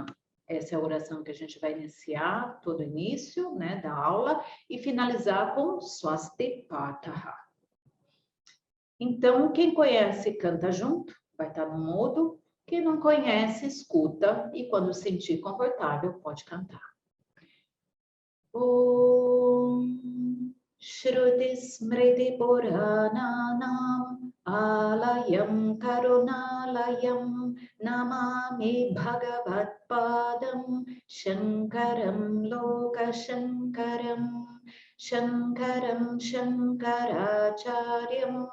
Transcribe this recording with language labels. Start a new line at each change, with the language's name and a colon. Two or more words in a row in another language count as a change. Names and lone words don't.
Portuguese: Essa é a oração que a gente vai iniciar todo início, né, da aula e finalizar com Swasti Pataha. Então, quem conhece, canta junto, vai estar no mudo. Quem não conhece, escuta e quando sentir confortável, pode cantar.
Sanskrit: Om Shruti Smriti Purananam Alayam Karunalayam Namami Bhagavatpadam Shankaram Lokashankaram Shankaram Shankaracharyam